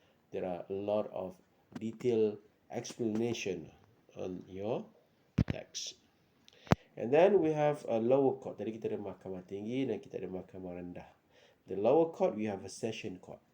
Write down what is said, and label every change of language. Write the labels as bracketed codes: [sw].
[en] There are a lot of detailed explanation on your text. And then we have a lower court. [ms] Tadi kita ada mahkamah tinggi dan kita ada mahkamah rendah. [en] The lower court, we have a session court.